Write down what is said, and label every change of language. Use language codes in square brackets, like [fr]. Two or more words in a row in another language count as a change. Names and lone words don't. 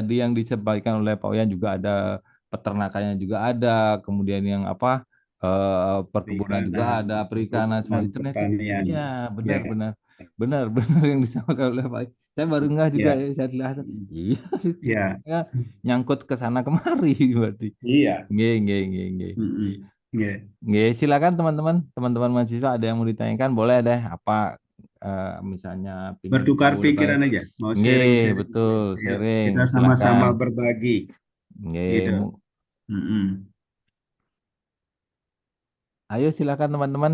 [id] tadi yang disampaikan oleh Pak Uyan juga ada peternakannya juga ada, kemudian yang apa perkebunan juga Perikanan, ada, perikanan semua perkebunan, itu ternyata pertanian. iya Ya, benar-benar benar-benar yang disampaikan oleh Pak. Saya baru nggak juga ya, ya, saya lihat. Iya, ya, ya, nyangkut ke sana kemari berarti. iya. [jv] Nggih, nggih, nggih, nggih. [id] Ya. Nggih, silakan teman-teman, teman-teman mahasiswa ada yang mau ditanyakan boleh deh apa misalnya pingin Bertukar tahu lebih. pikiran aja, mau Nggih, sharing-sharing. betul, Ayo, sharing. kita sama-sama Silakan. berbagi, Nggih, gitu. Mm-mm. ayo silakan teman-teman.